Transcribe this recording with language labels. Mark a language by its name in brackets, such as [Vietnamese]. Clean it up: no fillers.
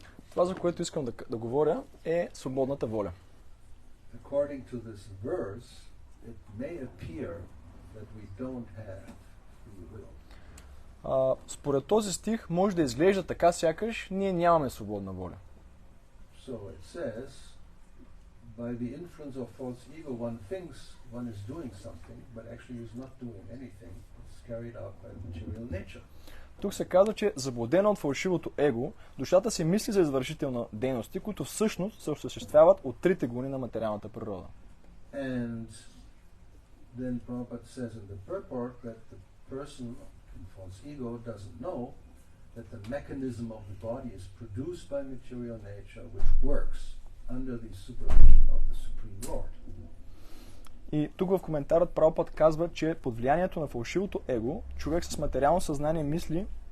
[Bulgarian] Това, за което искам да говоря, е свободната воля. [English] According to this verse, it may appear that we don't have free will. [Bulgarian] Според този стих може да изглежда така, сякаш ние нямаме свободна воля. [English] So it says, by the influence of false ego, one thinks one is doing something, but actually is not doing anything. It's carried out by material nature. [Bulgarian] Тук се казва, че заблудена от фалшивото его, душата си мисли за извършител на дейности, които всъщност се осъществяват от трите гуни на материалната природа. [English] And then Prabhupada says in the purport that the person in false ego doesn't know that the mechanism of the body is produced by material nature, which works under the supervision of the Supreme Lord. [Bulgarian] И тук в коментарът Прабхупад казва, че под влиянието на фалшивото его, човек с материално съзнание мисли